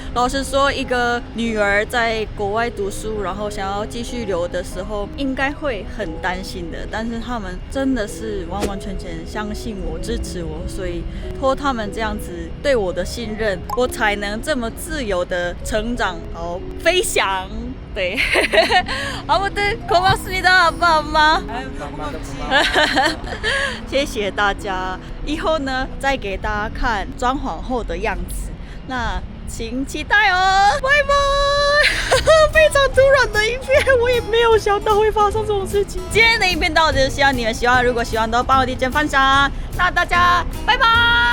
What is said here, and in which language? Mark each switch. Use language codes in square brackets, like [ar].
[zh] 老實說，一個女兒在國外讀書，然後想要繼續留的時候，應該會很擔心的。但是他們真的是完全相信我，支持我，所以托他們這樣子對我的信任，我才能這麼自由的成長，好飛翔。 [ko] 对，아무튼고맙습니다 아빠 엄마。 [zh] 謝謝大家，以後呢再給大家看裝潢後的樣子，那請期待哦，拜拜。非常突然的影片，我也沒有想到會發生這種事情。今天的影片到這，希望你們喜歡，如果喜歡的話幫我點讚分享，那大家拜拜。